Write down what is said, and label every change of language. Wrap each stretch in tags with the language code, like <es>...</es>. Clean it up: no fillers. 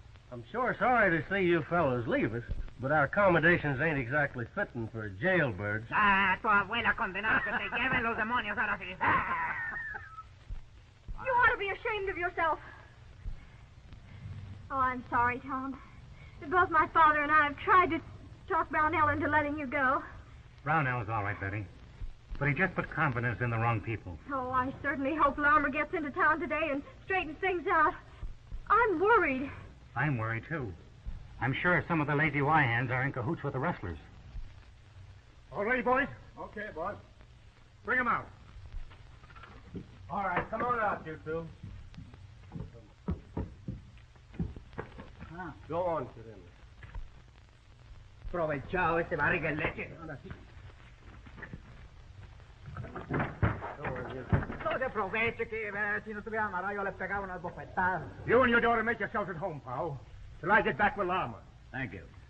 <en>I'm sure sorry to see you fellows leave us, but our accommodations ain't exactly fitting for jailbirds.</en> <es>Tu abuela condenada que te lleven los demonios ahora sí.</es> <en>You ought to be ashamed of yourself. Oh, I'm sorry, Tom. Both my father and I have tried to talk Brownell into letting you go. Brownell's all right, Betty. But he just put confidence in the wrong people. Oh, I certainly hope Larmer gets into town today and straightens things out. I'm worried. I'm worried, too. I'm sure some of the Lazy Y hands are in cahoots with the rustlers. All ready, boys? Okay, boss. Bring him out. All right, come on out, you two. Go on, sit in.</en> <es>Provechado este barriga en leche. No se aproveche que si no estuviera amarrado yo le pegaba unas bofetadas.</es> <en>You and your daughter make yourselves at home, Powell, till I get back with Lama. Thank you.</en>